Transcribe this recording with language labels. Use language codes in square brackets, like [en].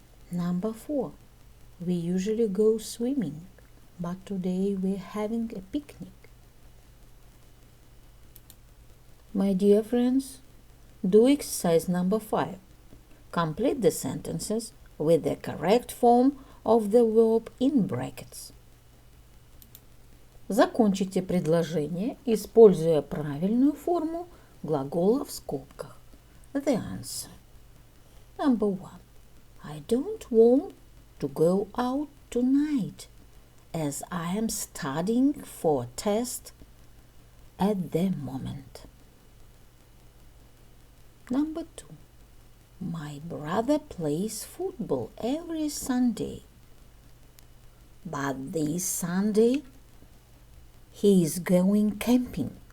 [en] Number 4. We usually go swimming, but today we're having a picnic. My dear friends, do exercise number 5. Complete the sentences with the correct form of the verb in brackets. [ru] Закончите предложение, используя правильную форму глагола в скобках. [en] The answer. Number 1. I don't want to go out tonight, as I am studying for a test at the moment. Number 2. My brother plays football every Sunday, but this Sunday he is going camping.